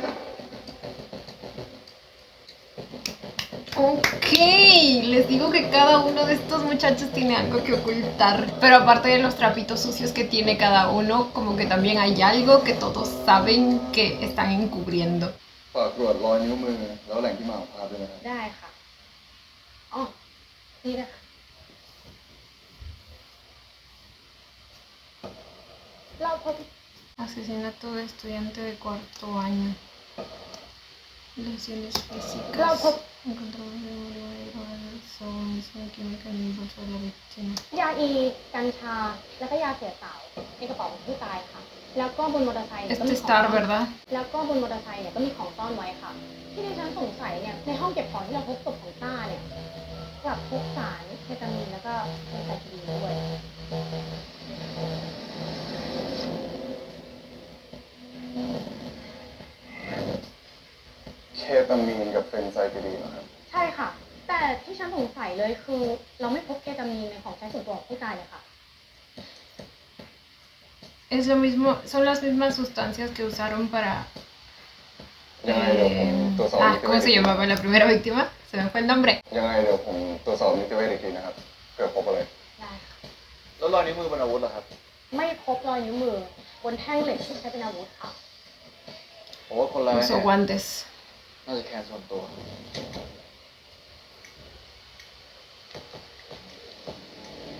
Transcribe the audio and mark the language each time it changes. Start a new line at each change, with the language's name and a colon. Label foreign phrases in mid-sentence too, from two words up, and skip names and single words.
Spanish: Ok, les digo que cada uno de estos muchachos tiene algo que ocultar. Pero aparte de los trapitos sucios que tiene cada uno, como que también hay algo que todos saben que están encubriendo.
Thai: ฝากตรวจรอยนิ้วมือแล้วแหล่งที่มาของภาพด้วยนะครับ ได้ค่ะอ๋อนี่นะคะเราพบ
Spanish: Asesinato de estudiante de cuarto año. Lesiones físicas. Encontramos de drogas, química en el bolso de la víctima.
Thai: ยาอีกัญชาแล้วก็ยาเสียสาวในกระเป๋าของผู้ตายค่ะแล้วก็บนมอเตอร์ไซค์เนี่ยก็
Spanish: Este
Thai: มี
Spanish: es
Thai: ของ
Spanish: Star, ¿verdad?
Thai: แล้วก็บนมอเตอร์ไซค์เนี่ยก็มีของซ่อนไว้ค่ะที่ดิฉันสงสัยเนี่ยในห้องเก็บของที่เราพบศพของต้าเนี่ยกับพบสารเคตามีนแล้วก็เฟนไซคลีนด้วย เคตามีนกับเฟนไซคลีนนะครับ ใช่ค่ะแต่ที่ฉันสงสัยเลยคือเราไม่พบเคตามีนในของใช้ส่วนตัวของผู้ตายเลยค่ะ
Spanish: Es lo mismo, son las mismas sustancias que usaron para...
Thai: ยังไงเดี๋ยวผมตรวจสอบนิติเว
Spanish: ¿cómo
Thai: ช
Spanish: se llamaba la primera víctima? Se me fue el nombre.
Thai: ยังไงเดี๋ยวผมตรวจสอบนิติเวชอีกทีนะครับเผื่อพบอะไร ได้ค่ะ แล้วรอยนิ้วมือบนอาวุธเหรอครับ ไม่พบรอยนิ้วมือบนแท่งเหล็กที่ใช้เป็นอาวุธค่ะ ผมว่าคนร้าย
Spanish: Usó guantes.
Thai: น่าจะแค้นส่วนตัว